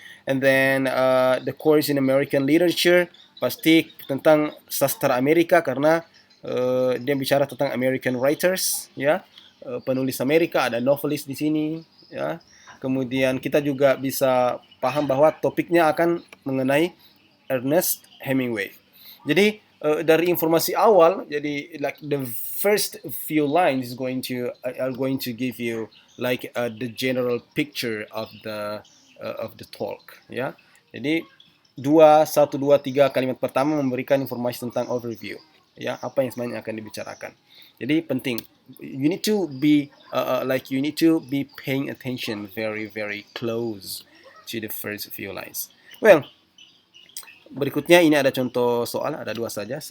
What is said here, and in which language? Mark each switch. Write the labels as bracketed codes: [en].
[en] And then the course in American literature [id] pasti tentang sastra Amerika karena dia bicara tentang American writers, ya, penulis Amerika, ada novelist di sini, ya. Kemudian kita juga bisa paham bahwa topiknya akan mengenai Ernest Hemingway. Jadi dari informasi awal, jadi [en] like the first few lines is going to are going to give you like the general picture of the talk, ya. [id] Jadi satu dua tiga kalimat pertama memberikan informasi tentang overview, ya, apa yang sebenarnya akan dibicarakan. Jadi penting, [en] you need to be you need to be paying attention very very close to the first few lines. [id] Well, berikutnya ini ada contoh soal, ada 2 saja.